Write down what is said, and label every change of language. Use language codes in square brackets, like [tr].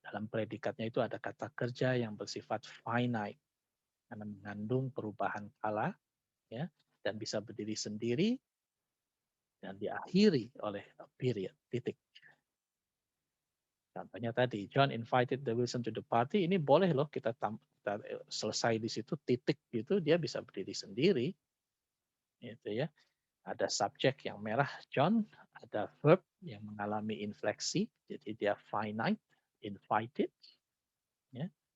[id] Dalam predikatnya itu ada kata kerja yang bersifat finite karena mengandung perubahan kala ya dan bisa berdiri sendiri dan diakhiri oleh period titik. Contohnya tadi, [en] John invited the Wilson to the party. [id] Ini boleh loh kita selesai di situ titik gitu, dia bisa berdiri sendiri, gitu ya. Ada subjek yang merah John, ada verb yang mengalami infleksi, jadi dia finite, invited, ya.